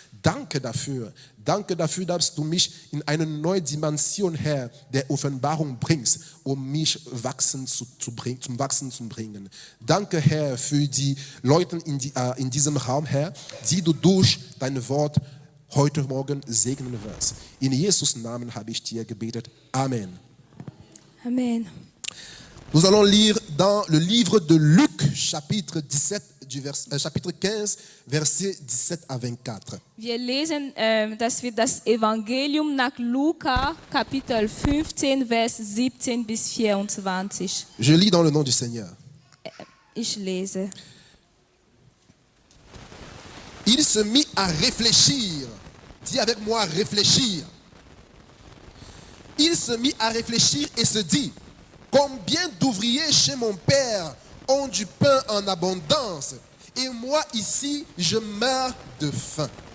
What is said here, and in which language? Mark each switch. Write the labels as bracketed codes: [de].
[de] Danke dafür, dass du mich in eine neue Dimension, Herr, der Offenbarung bringst, um mich zum Wachsen zu bringen. Danke, Herr, für die Leute in diesem Raum, Herr, die du durch dein Wort heute Morgen segnen wirst. In Jesus' Namen habe ich dir gebetet. Amen. Amen. [fr] Nous allons lire dans le livre de Luc, chapitre 15, versets 17 à 24. [de] Wir lesen, dass wir das Evangelium nach Lukas, Kapitel 15, Vers 17 bis 24. [fr] Je lis dans le nom du Seigneur. [de] Ich lese. [fr] Il se mit à réfléchir. Dis avec moi, réfléchir. Il se mit à réfléchir et se dit, combien d'ouvriers chez mon père ont du pain en abondance et moi ici je meurs de faim.